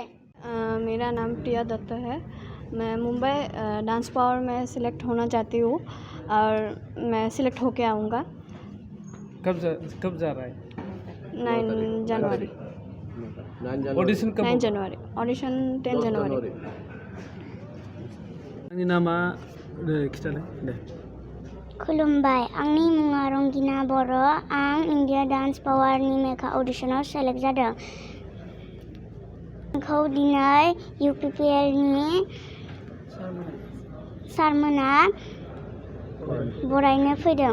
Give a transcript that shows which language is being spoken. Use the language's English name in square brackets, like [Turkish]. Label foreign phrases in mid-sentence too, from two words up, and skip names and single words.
[Hindi] मेरा नाम प्रिया दत्त है। मैं मुंबई डांस पावर में सिलेक्ट होना चाहती हूँ और मैं सिलेक्ट होके आऊँगा। कब जा रहा है? 9 जनवरी। ऑडिशन कब? 9 जनवरी। ऑडिशन 10 जनवरी। [Bodo] आंनि नामा खिथालाय दे। खुलुमबाय, आंनि मुङा रंगिना बर'। आं इंडिया डांस पावारनि मेगा अडिशनाव सेलेक्ट जादों। आंखौ दिनै UPPLनि सारमोना बरायनो फैदों।